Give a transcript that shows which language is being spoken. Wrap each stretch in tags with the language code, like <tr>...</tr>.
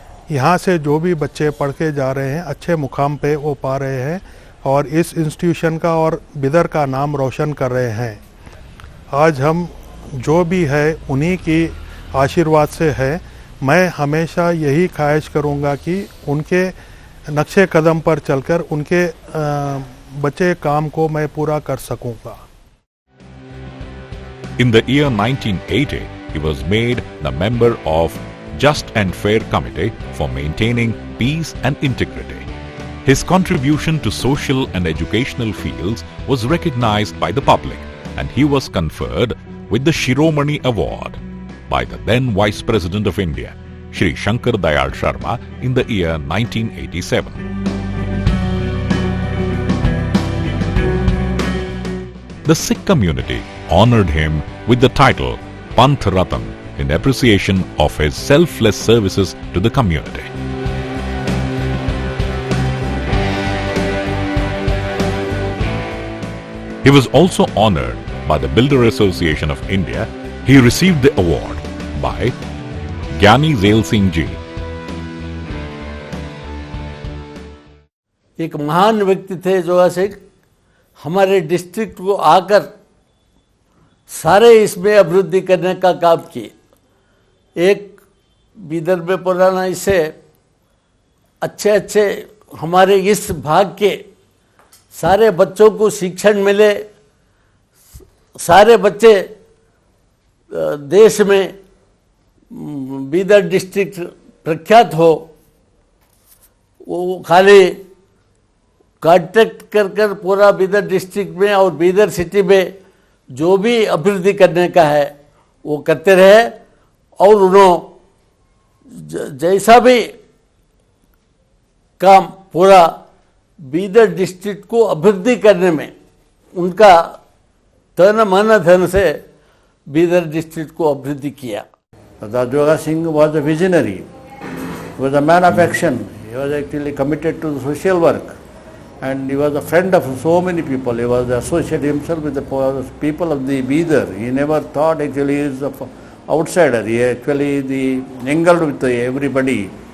<hi>यहाँ से जो भी बच्चे पढ़ के जा रहे हैं, अच्छे मुकाम पे वो पा रहे हैं और इस इंस्टीट्यूशन का और बिदर का नाम रोशन कर रहे हैं। आज हम जो भी है उन्हीं की आशीर्वाद से है। मैं हमेशा यही ख्वाहिश करूंगा कि उनके नक्शे कदम पर चलकर उनके बचे काम को मैं पूरा कर सकूंगा।</hi> <en>In the year 1980, he was made the member of Just and Fair Committee for Maintaining Peace and Integrity. His contribution to social and educational fields was recognized by the public, and he was conferred with the Shiromani Award by the then Vice President of India, Shri Shankar Dayal Sharma, in the year 1987. The Sikh community honored him with the title Panth Ratan in appreciation of his selfless services to the community. He was also honored by the Builder Association of India. He received the award by Gyani Zail Singh Ji.</en> <hi>एक महान व्यक्ति थे जोगा सिंह, हमारे district को आकर सारे इसमें अभिवृद्धि करने का काम किए। एक बीदर में पुराना इससे अच्छे हमारे इस भाग के सारे बच्चों को शिक्षण मिले, सारे बच्चे देश में बीदर डिस्ट्रिक्ट प्रख्यात हो। वो खाली कॉन्टेक्ट कर पूरा बीदर डिस्ट्रिक्ट में और बीदर सिटी में जो भी अभिवृद्धि करने का है वो करते रहे, और उन्होंने जैसा भी काम पूरा बीदर डिस्ट्रिक्ट को अभिवृद्धि करने में उनका तन मन धन से बीदर डिस्ट्रिक्ट को अभिवृद्धि किया।</hi> <en>Joga Singh was a visionary. He was a man of action. He was actually committed to the social work, and he was a friend of so many people. He was associated himself with the people of the Bidar. He never thought actually he is an outsider. He actually mingled with everybody.</en>